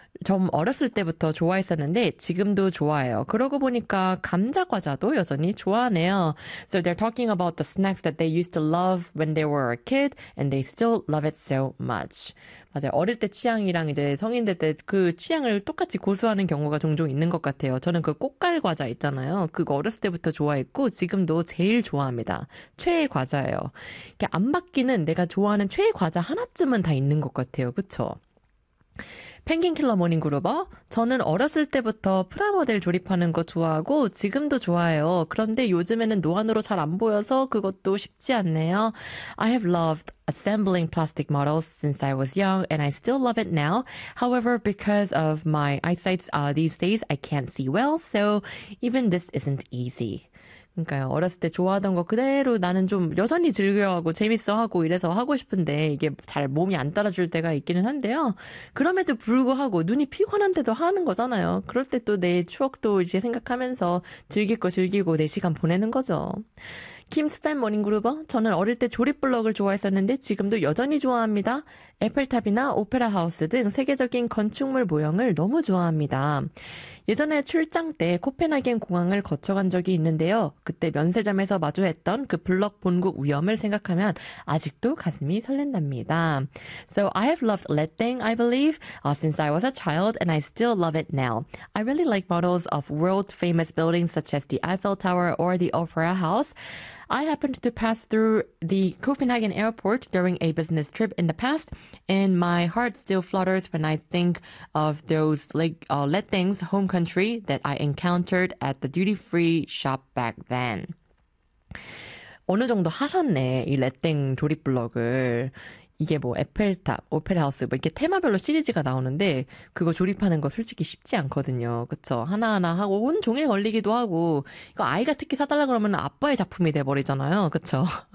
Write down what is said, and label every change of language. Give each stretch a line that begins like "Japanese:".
Korean: 좀 어렸을 때부터 좋아했었는데 지금도 좋아해요. 그러고 보니까 감자 과자도 여전히 좋아하네요.
English: So they're talking about the snacks that they used to love when they were a kid and they still love it so much.
Korean: 맞아요. 어릴 때 취향이랑 이제 성인 될때그 취향을 똑같이 고수하는 경우가 종종 있는 것 같아요. 저는 그 꽃갈 과자 있잖아요. 그거 어렸을 때부터 좋아했고 지금도 제일 좋아합니다. 최애 과자예요. 이게 안 맞기는 내가 좋아하는 최애 과자 하나쯤은 다 있는 것 같아요. 그쵸? 펭귄 킬러 모닝 그루버. 저는 어렸을 때부터 프라모델 조립하는 거 좋아하고 지금도 좋아해요. 그런데 요즘에는 노안으로 잘안 보여서 그것도 쉽지 않네요.
English: I have loved assembling plastic models since I was young and I still love it now. However, because of my eyesight, these days I can't see well, so even this isn't easy.
Korean: 그러니까요. 어렸을 때 좋아하던 거 그대로 나는 좀 여전히 즐겨하고 재밌어하고 이래서 하고 싶은데 이게 잘 몸이 안 따라줄 때가 있기는 한데요. 그럼에도 불구하고 눈이 피곤한데도 하는 거잖아요. 그럴 때또내 추억도 이제 생각하면서 즐길 거 즐기고 내 시간 보내는 거죠. 킴스 팬 모닝 그루버. 저는 어릴 때 조립블럭을 좋아했었는데 지금도 여전히 좋아합니다. 에펠탑이나 오페라 하우스 등 세계적인 건축물 모형을 너무 좋아합니다. 예전에 출장 때 코펜하겐 공항을 거쳐간 적이 있는데요. 그때 면세점에서 마주했던 그 블럭 본국 위엄을 생각하면 아직도 가슴이 설렌답니다.
English: So I have loved Letang, I believe, since I was a child, and I still love it now. I really like models of world-famous buildings such as the Eiffel Tower or the Opera House. I happened to pass through the Copenhagen airport during a business trip in the past, and my heart still flutters when I think of those Letang's home country that I encountered at the duty-free shop back then.
Korean: 어느 정도 하셨네, 이 레땡 조립블럭을. 이게 뭐 에펠탑, 오페라 하우스 뭐 이렇게 테마별로 시리즈가 나오는데 그거 조립하는 거 솔직히 쉽지 않거든요. 그쵸? 하나하나 하고 온 종일 걸리기도 하고 이거 아이가 특히 사달라 그러면 아빠의 작품이 돼버리잖아요. 그쵸?